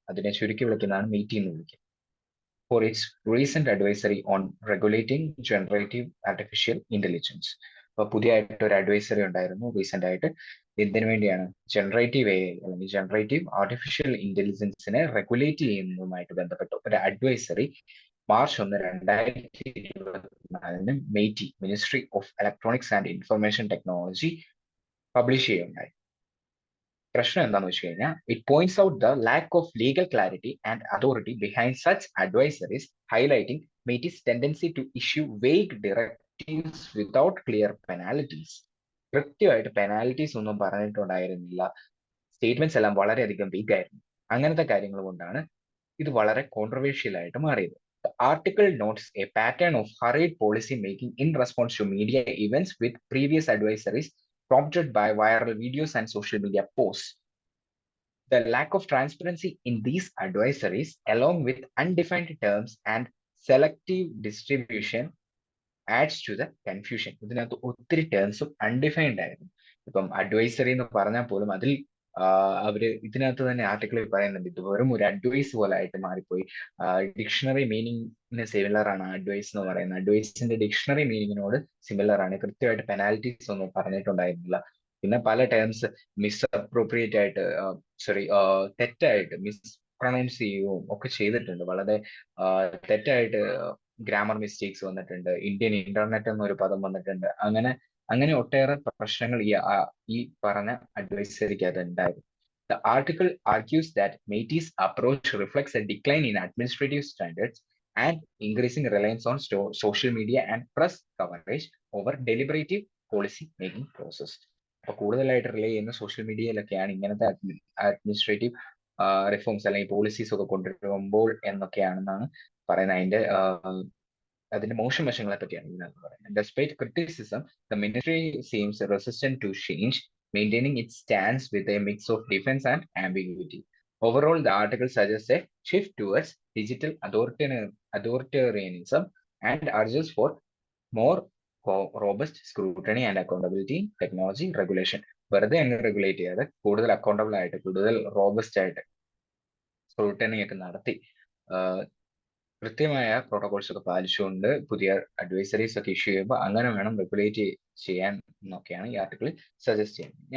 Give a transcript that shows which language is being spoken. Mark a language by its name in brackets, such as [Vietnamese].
[Malayalam] അതിനെ ചുരുക്കി വിളിക്കുന്നതാണ് MEITY എന്ന് വിളിക്കുന്നത്. [English] For its recent advisory on regulating generative artificial intelligence. [Malayalam] അപ്പൊ പുതിയതായിട്ട് ഒരു അഡ്വൈസറി ഉണ്ടായിരുന്നു റീസെന്റ് ആയിട്ട്. എന്തിനു വേണ്ടിയാണ്? ജനറേറ്റീവ് AI അല്ലെങ്കിൽ ജനറേറ്റീവ് ആർട്ടിഫിഷ്യൽ ഇന്റലിജൻസിനെ റെഗുലേറ്റ് ചെയ്യുന്നതുമായിട്ട് ബന്ധപ്പെട്ട ഒരു advisory March 1, 2024 MEITY ministry of electronics and information technology publish ചെയ്യുകയുണ്ടായി. പ്രശ്നം എന്താണെന്ന് വെച്ച് കഴിഞ്ഞാൽ [English] It points out the lack of legal clarity and authority behind such advisories highlighting MEITY's tendency to issue vague directives without clear penalties. [Malayalam] കൃത്യമായിട്ട് penalties ഒന്നും പറഞ്ഞിട്ടുണ്ടായിരുന്നില്ല. Statements എല്ലാം വളരെയധികം week ആയിരുന്നു. അങ്ങനത്തെ കാര്യങ്ങൾ കൊണ്ടാണ് ഇത് വളരെ കോൺട്രവേഴ്ഷ്യൽ ആയിട്ട് മാറിയത്. [English] The article notes a pattern of hurried policy making in response to media events with previous advisories prompted by viral videos and social media posts. The lack of transparency in these advisories, along with undefined terms and selective distribution, adds to the confusion. [Malayalam] ഇതിനകത്ത് ഒത്തിരി ടേംസും undefined ആയിരുന്നു. ഇപ്പം advisory എന്ന് പറഞ്ഞാൽ പോലും അതിൽ അവര് ഇതിനകത്ത് തന്നെ ആർട്ടിക്കിളിൽ പറയുന്നുണ്ട് ഇത് വെറും ഒരു അഡ്വൈസ് പോലെ ആയിട്ട് മാറിപ്പോയി. ഡിക്ഷണറി മീനിങ്ങിന് സിമിലർ ആണ് അഡ്വൈസ് എന്ന് പറയുന്നത്. അഡ്വൈസിന്റെ ഡിക്ഷണറി മീനിങ്ങിനോട് സിമിലർ ആണ്. കൃത്യമായിട്ട് പെനാൽറ്റീസ് ഒന്നും പറഞ്ഞിട്ടുണ്ടായിരുന്നില്ല. പിന്നെ പല ടേംസ് മിസ്അപ്രോപ്രിയേറ്റ് ആയിട്ട് തെറ്റായിട്ട് മിസ്പ്രൊണൗൺസ് ചെയ്യുകയും ഒക്കെ ചെയ്തിട്ടുണ്ട്. വളരെ തെറ്റായിട്ട് ഗ്രാമർ മിസ്റ്റേക്സ് വന്നിട്ടുണ്ട്. ഇന്ത്യൻ ഇന്റർനെറ്റ് എന്നൊരു പദം വന്നിട്ടുണ്ട്. അങ്ങനെ ഒട്ടേറെ പ്രശ്നങ്ങൾ ഈ പറഞ്ഞ അഡ്വൈസറിക്കകത്ത് ഉണ്ടായിരുന്നു. [English] The article argues that MEITY's approach reflects a decline in administrative standards and increasing reliance on social media and press coverage over deliberative policy making process. [Malayalam] അപ്പൊ കൂടുതലായിട്ട് റിലേ ചെയ്യുന്ന സോഷ്യൽ മീഡിയയിലൊക്കെയാണ് ഇങ്ങനത്തെ അഡ്മിനിസ്ട്രേറ്റീവ് റിഫോംസ് അല്ലെങ്കിൽ പോളിസീസ് ഒക്കെ കൊണ്ടുവരുമ്പോൾ എന്നൊക്കെയാണെന്നാണ് പറയുന്നത്. അതിന്റെ മോശം വശങ്ങളെ പറ്റിയാണ് ഇതിനകത്ത് പറയുന്നത്. [English] Despite criticism, the ministry seems resistant to change, maintaining its stance with a mix of defense and ambiguity. Overall, the article suggests a shift towards digital authoritarianism and urges for more robust scrutiny and accountability in technology regulation. [Malayalam] വെറുതെ അങ്ങ് regulate ചെയ്യാതെ കൂടുതൽ accountable ആയിട്ട് കൂടുതൽ robust ആയിട്ട് scrutiny ഒക്കെ നടത്തി കൃത്യമായ പ്രോട്ടോകോൾസ് ഒക്കെ പാലിച്ചുകൊണ്ട് പുതിയ അഡ്വൈസറീസ് ഒക്കെ ഇഷ്യൂ ചെയ്യുമ്പോൾ അങ്ങനെ വേണം റെഗുലേറ്റ് ചെയ്യാൻ എന്നൊക്കെയാണ് ഈ ആർട്ടിക്കിൾ സജസ്റ്റ് ചെയ്യുന്നത്.